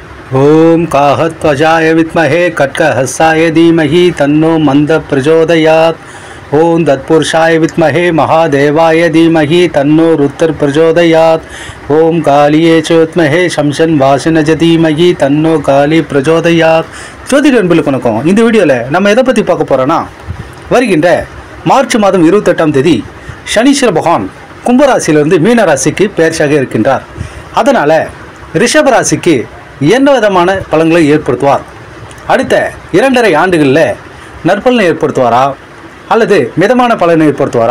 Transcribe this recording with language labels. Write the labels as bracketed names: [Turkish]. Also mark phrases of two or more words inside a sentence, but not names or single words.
[Sanskrit] ओम काहत्वजाय विद्महे कटकहस्ताय धीमहि तन्नो मंद प्रचोदयात्। ओम तत्पुरुषाय विद्महे महादेवाय धीमहि तन्नो रुद्र प्रचोदयात्। ओम कालिये च विद्महे शमशन वासिनज धीमहि तन्नो काली प्रचोदयात्। [Tamil] ஜோதிட நண்பர்களுக்கு வணக்கம். இந்த வீடியோவில் நம்ம எதை பற்றி பார்க்க போகிறோன்னா, வருகின்ற மார்ச் மாதம் 28ஆம் தேதி சனீஸ்வர பகவான் கும்பராசியிலிருந்து மீன ராசிக்கு பெயர்ச்சியாக இருக்கின்றார். அதனால் ரிஷப ராசிக்கு என்ன விதமான பலன்களை ஏற்படுத்துவார், அடுத்த 2.5 ஆண்டுகளில் நற்பலனை ஏற்படுத்துவாரா அல்லது மிதமான பலனை ஏற்படுத்துவாரா?